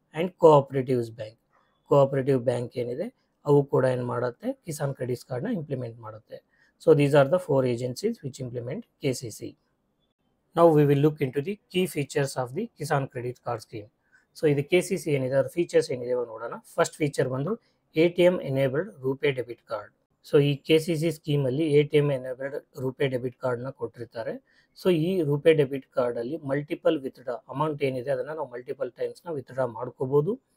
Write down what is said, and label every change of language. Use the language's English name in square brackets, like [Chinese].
[Kannada] And cooperative bank ಏನಿದೆ ಅವು ಕೂಡ ಏನು ಮಾಡುತ್ತೆ, ಕಿಸಾನ್ ಕ್ರೆಡಿಟ್ ಕಾರ್ಡ್ನ ಇಂಪ್ಲಿಮೆಂಟ್ ಮಾಡುತ್ತೆ. [English] So these are the 4 agencies which implement KCC. Now we will look into the key features of the Kisan Credit Card Scheme. [Kannada] So ಇದು KCC ಏನಿದೆ ಅದರ ಫೀಚರ್ಸ್ ಏನಿದೆ ನೋಡೋಣ. ಫಸ್ಟ್ ಫೀಚರ್ ಬಂದು ATM enabled RuPay debit card. So ಈ KCC ಸ್ಕೀಮಲ್ಲಿ ATM enabled RuPay debit ಕಾರ್ಡ್ನ ಕೊಟ್ಟಿರ್ತಾರೆ. So ಈ ರೂಪೇ ಡೆಬಿಟ್ ಕಾರ್ಡಲ್ಲಿ ಮಲ್ಟಿಪಲ್ ವಿತ್ಡ್ರಾ ಅಮೌಂಟ್ ಏನಿದೆ ಅದನ್ನು ನಾವು ಮಲ್ಟಿಪಲ್ ಟೈಮ್ಸ್ನ ವಿತ್ಡ್ರಾ ಮಾಡ್ಕೋಬೋದು.